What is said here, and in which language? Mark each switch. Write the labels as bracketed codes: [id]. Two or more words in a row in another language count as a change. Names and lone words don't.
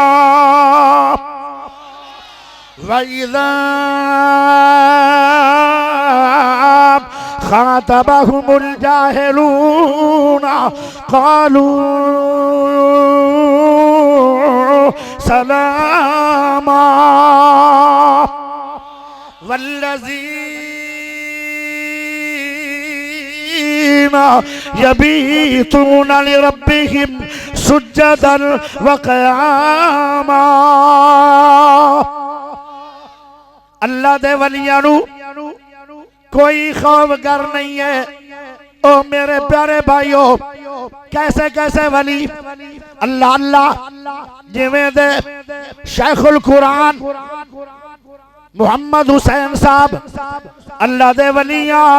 [ar] وإذا خاطبهم الجاهلون قالوا سلاما والذين يبيتون لربهم سجدا وقياما. [pa] ਅੱਲਾਹ ਦੇ ਵਲੀਆਂ ਨੂੰ ਕੋਈ ਖ਼ੌਫ਼ ਗਰ ਨਹੀਂ ਹੈ। ਓ ਮੇਰੇ ਪਿਆਰੇ ਭਾਈਓਂ ਕੈਸੇ ਕੈਸੇ ਵਲੀ ਅੱਲਾਹ ਅੱਲਾਹ ਜਿਵੇਂ ਦੇ ਸ਼ੇਖ਼ੁਲ ਕੁਰਆਨ ਮੁਹੰਮਦ ਹੁਸੈਨ ਸਾਹਬ ਅੱਲਾਹ ਦੇ ਵਲੀਆਂ।